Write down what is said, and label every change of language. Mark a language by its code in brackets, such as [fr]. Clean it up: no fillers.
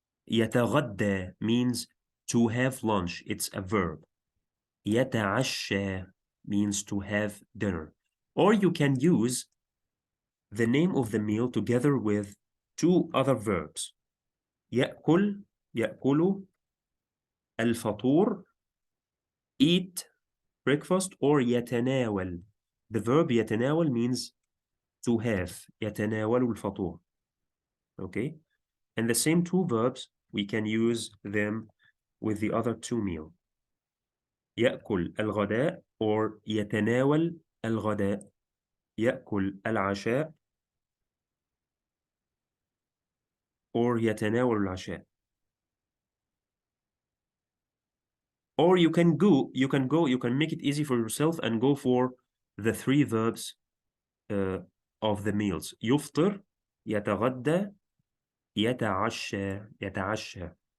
[en] Yataghadda means to have lunch. It's a verb. Yata'asha means to have dinner. Or you can use the name of the meal together with 2 other verbs. [ar] يأكل, يأكل, الفطور, [en] eat, breakfast, or [ar] يتناول. [en] The verb يتناول means to have. [ar] يتناول الفطور. Okay? [en] And the same 2 verbs, we can use them with the other 2 meals. [ar] يأكل الغداء or يتناول الغداء. يأكل العشاء or يتناول العشاء. [en] Or you can make it easy for yourself and go for the 3 verbs of the meals. [ar] يفطر, يتغدى, يتعشى.